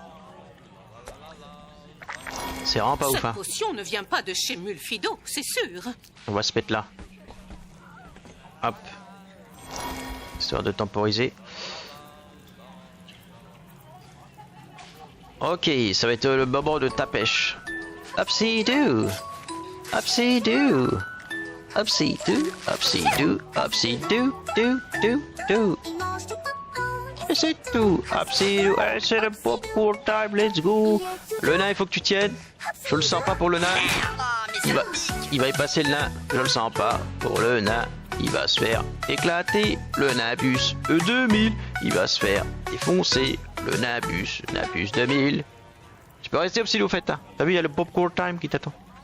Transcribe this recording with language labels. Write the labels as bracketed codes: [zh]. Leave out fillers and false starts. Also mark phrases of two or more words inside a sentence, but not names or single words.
[fr] C'est vraiment pas ouf, hein. Cette potion ne vient pas de chez Mulfido, c'est sûr. On va se mettre là. Hop. Histoire de temporiser. Ok, ça va être le moment de ta pêche. Upsy-doo. Upsy-doo. Upsy-doo. Upsy-doo. Upsy-doo. Do. Et c'est tout. Upsy-doo. Allez, c'est le [en] popcorn time. Let's go. [fr] Le nain, il faut que tu tiennes. Je le sens pas pour le nain. Il va y passer le nain. Je le sens pas pour le nain. Il va se faire éclater. Le Nabus E2000. Il va se faire défoncer. Le Nabus 2000. Tu peux rester au fait, hein. T'as vu, il y a le [en] popcorn time [fr] qui t'attend.